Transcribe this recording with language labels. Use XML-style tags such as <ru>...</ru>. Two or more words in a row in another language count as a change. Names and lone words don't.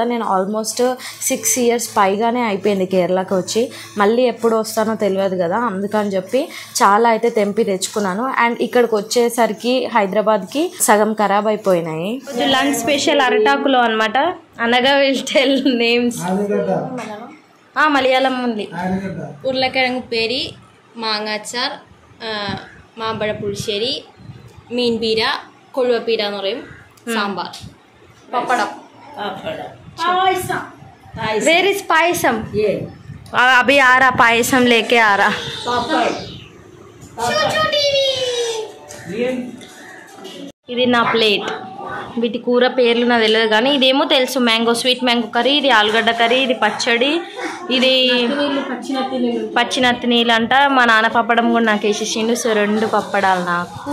<te>నేను</te> <en>almost 6 years</en> <te>పైగానే అయిపోయింది కేరళకి వచ్చి, మళ్ళీ ఎప్పుడు వస్తానో తెలియదు కదా, అందుకని చెప్పి చాలా అయితే తెంపి తెచ్చుకున్నాను। అండ్ ఇక్కడికి వచ్చేసరికి హైదరాబాద్కి సగం ఖరాబ్ అయిపోయింది। లంచ్ స్పెషల్ అరటాకులో అనమాట, అనగా</te> <en>will tell names.</en> <te>మలయాళం ఉంది।</te> <ml>ഉരുളക്കിഴങ്ങ് ഉപ്പേരി, മാങ്ങാച്ചാർ, മാമ്പഴ പുളിശ്ശേരി, മീൻപീര, കൊഴുവപ്പീര എന്ന് പറയും, സാമ്പാർ, പപ്പടം, പായസം।</ml> <en>where is पायसम?</en> <hi>अभी आ रहा पायसम लेके आ रहा।</hi> <te>ఇది నా ప్లేట్, వీటి కూర పేర్లు నాకు తెలియదు కానీ ఇదేమో తెలుసు,</te> <en>mango sweet mango curry,</en> <te>ఇది ఆలుగడ్డ కర్రీ, ఇది పచ్చడి, ఇది పచ్చినత్తి నీళ్ళు అంట। మా నాన్న పప్పడం కూడా నాకు వేసేసిండు, సో 2 పప్పడాలు నాకు।</te>